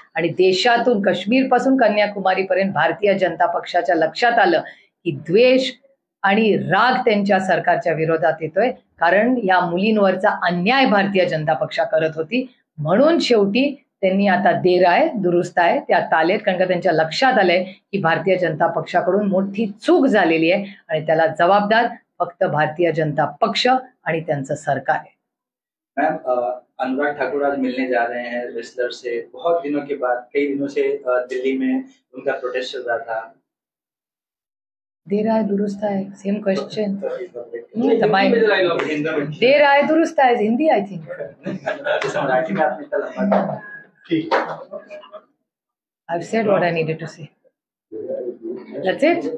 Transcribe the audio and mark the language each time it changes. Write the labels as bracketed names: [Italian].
[Marathi] आणि देशातून काश्मीर पासून कन्याकुमारी पर्यंत भारतीय जनता पक्षाच्या लक्षात आलं की द्वेष आणि राग त्यांच्या सरकारच्या विरोधात येतोय, कारण या मुलींवरचा अन्याय भारतीय जनता पक्ष करत होती. म्हणून शेवटी त्यांनी आता देर आहे दुरुस्त आहे ते आता आलेत, कारण का त्यांच्या लक्षात आलंय की भारतीय जनता पक्षाकडून मोठी चूक झालेली आहे आणि त्याला जबाबदार फक्त भारतीय जनता पक्ष आणि त्यांचं सरकार आहे. [Hindi] मैम, अनुराग ठाकुर आज मिलने जा रहे हैं रेसलर से, बहुत दिनों के बाद, कई दिनों से दिल्ली में उनका प्रोटेस्ट चल रहा था. देर आहे दुरुस्त आहे, [English] Same question. [Hindi] हिंदी में जरा लो. हिंदी में. देर आहे दुरुस्त आहे हिंदी [English] I think. [Hindi] जैसे मराठी में आपने इतना लंबा कहा. ठीक. [English] I've said what I needed to say. That's it?